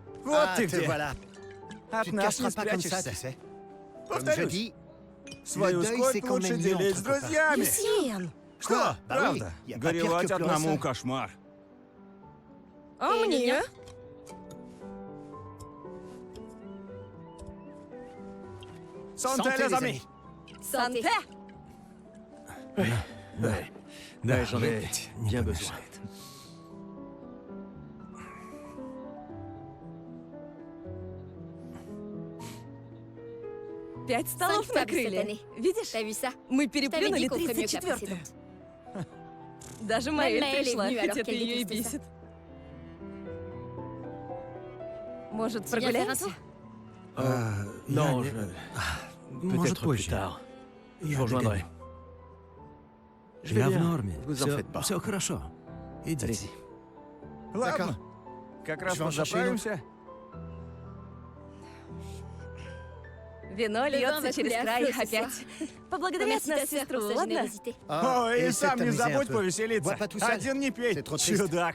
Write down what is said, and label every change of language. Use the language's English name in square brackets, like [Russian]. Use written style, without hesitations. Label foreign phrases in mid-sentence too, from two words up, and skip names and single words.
[Russian] Вот ты te где. [French] voilà. [Russian] От [French] Tu te [Russian] нас не [French] cacheras pas comme ça, [Russian] спрячешься. [French] tu sais. Comme je [Russian] Повторюсь, [French] dis, [Russian] свою [French] le deuil, [Russian] скорбь [French] c'est quand [Russian] лучше [French] même mieux [Russian] делить с [French] entre copains. [Russian] друзьями. [French] Quoi? [Russian] Что, [French] Bah oui, [Russian] правда? [French] y a pas pire [Russian] Горевать [French] que pleurer [Russian] одному [French] ça. [Russian] кошмар. А [French] Et [Russian] мне? Лилия? Санте, [French] Santé, les les amis. amis. Santé. [Russian] Да, [French] j'en ai bien besoin. [Russian] Пять столов [French] 5 tables cette [Russian] накрыли. [French] année. [Russian] Видишь? [French] T'as vu ça? [Russian] Мы [French] Je t'avais [Russian] переплюнули [French] dit qu'on ferait mieux que la [Russian] 34-ю. [French] précédente. [Russian] Даже [French] Même [Russian] Маэль [French] Маэль est [Russian] пришла, [French] venue, [Russian] хоть [French] alors [Russian] это [French] qu'elle [Russian] ее и [French] détestait ça. [Russian] бесит. Может, [French] Tu viens faire un [Russian] прогуляемся? [French] tour? Non, [Russian] Может, [French] peut-être plus [Russian] позже. [French] tard. Je [Russian] Я [French] vous rejoindrai. [Russian] догоню. [French] Je vais [Russian] Я в [French] bien, [Russian] норме. [French] vous en faites pas. [Russian] Все хорошо. Идите. [French] Allez-y. [Russian] Ладно. Как раз [French] Je vais en chercher une autre. [Russian] заправимся. Вино [French] Le vin [Russian] льется [French] va [Russian] через [French] couler à [Russian] край [French] flot ce [Russian] опять. [French] soir. [Russian] Поблагодари от [French] Remercie ta [Russian] нас [French] sœur [Russian] сестру, [French] pour sa [Russian] ладно? [French] générosité. Ah, [Russian] Ой, и [French] essaie de [Russian] сам не [French] t'amuser un [Russian] забудь [French] peu. [Russian] повеселиться. [French] Bois pas tout seul. [Russian] Один не пей, [French] C'est trop triste. [Russian] чудак.